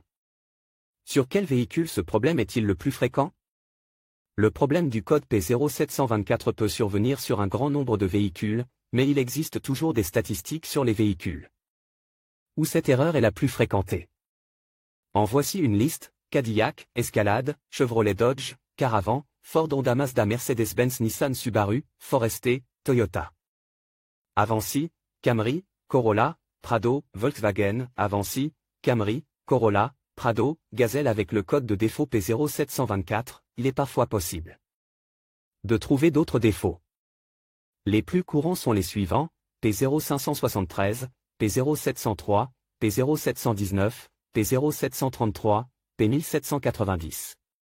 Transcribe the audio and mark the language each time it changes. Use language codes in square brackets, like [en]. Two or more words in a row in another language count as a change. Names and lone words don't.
[fr] Sur quel véhicule ce problème est-il le plus fréquent? Le problème du code P0724 peut survenir sur un grand nombre de véhicules, mais il existe toujours des statistiques sur les véhicules où cette erreur est la plus fréquentée. En voici une liste: Cadillac, Escalade, Chevrolet Dodge, Caravan, Ford Honda Mazda Mercedes-Benz Nissan Subaru, Forester, Toyota. Avanci, Camry, Corolla, Prado, Volkswagen, Avanci, Camry, Corolla, Prado, Gazelle. Avec le code de défaut P0724, il est parfois possible de trouver d'autres défauts. Les plus courants sont les suivants: P0573, P0703, P0719, P0733, P1790.